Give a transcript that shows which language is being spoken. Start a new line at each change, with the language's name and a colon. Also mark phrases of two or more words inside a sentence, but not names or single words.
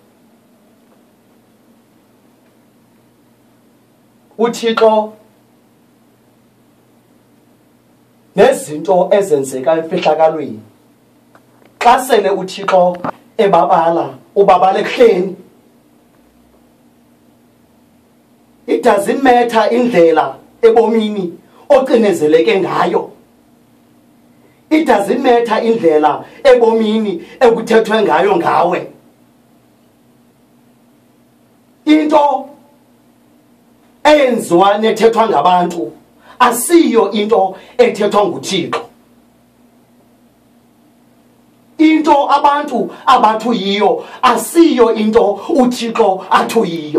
Xhosa: uThixo nezinto ezenzeka emfihlakalweni, xa sele uThixo ebabala ubabala ekuhleni.
English: It doesn't matter
Xhosa: indlela ebomini oqinezeleke ngayo.
English: It doesn't matter
Xhosa: indlela ebomini ekuthethwe ngayo ngawe. Into eyenziwa nethethwa ngabantu asiyo into ethethwa nguThixo. Into abantu abathu yiyo asiyo into uThixo athu yiyo.